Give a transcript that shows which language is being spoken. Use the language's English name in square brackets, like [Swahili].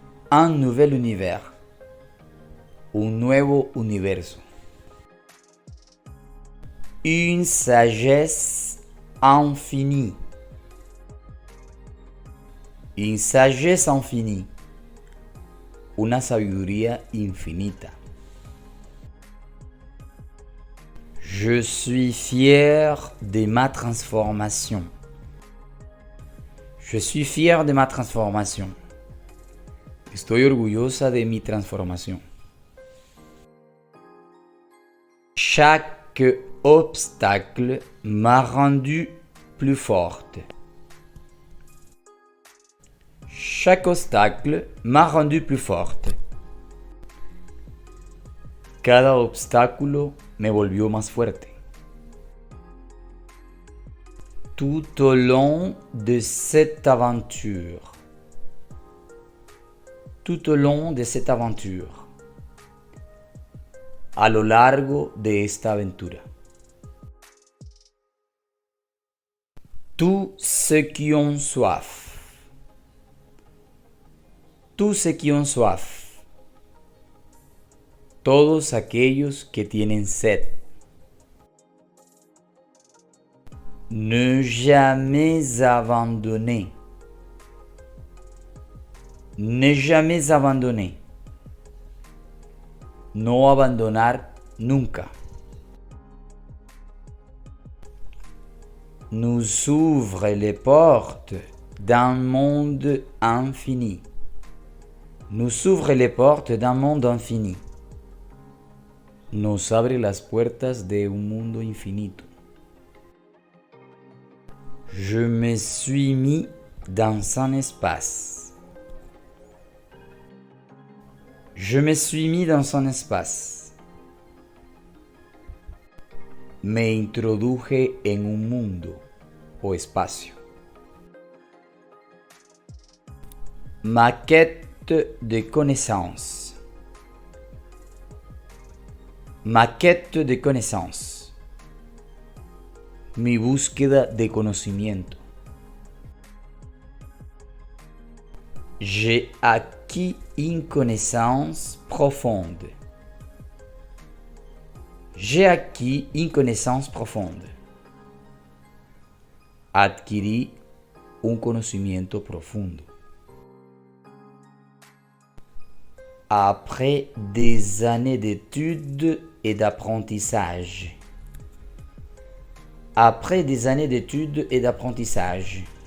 [French] Un nouvel univers. [Spanish] Un nuevo universo. [French] Une sagesse infinie. Une sagesse infinie. [Spanish] Una sabiduría infinita. [French] Je suis fier de ma transformation. Je suis fier de ma transformation. [Spanish] Estoy orgullosa de mi transformación. [French] Chaque obstacle m'a rendue plus forte. Chaque obstacle m'a rendue plus forte. [Spanish] Cada obstáculo me volvió más fuerte. [French] Tout au long de cette aventure. Tout au long de cette aventure. [Spanish] A lo largo de esta aventura. [French] Tous ceux qui ont soif. Tous ceux qui ont soif. [Spanish] Todos aquellos que tienen sed. [French] Ne jamais abandonner. Ne jamais abandonner. [Spanish] No abandonar nunca. [French] Nous ouvre les portes d'un monde infini. Nous ouvre les portes d'un monde infini. [Spanish] Nos abre las puertas de un mundo infinito. [French] Je me suis mis dans un espace. Je me suis mis dans un espace. [Spanish] Me introduje en un mundo o espacio. [French] Ma quête de connaissances. Ma quête de connaissances. [Spanish] Mi búsqueda de conocimiento. [French] J'ai acquis acquis une connaissance profonde. J'ai acquis une connaissance profonde. [Spanish] Adquirí un conocimiento profundo. [French] Après des années d'études et d'apprentissage. Après des années d'études et d'apprentissage.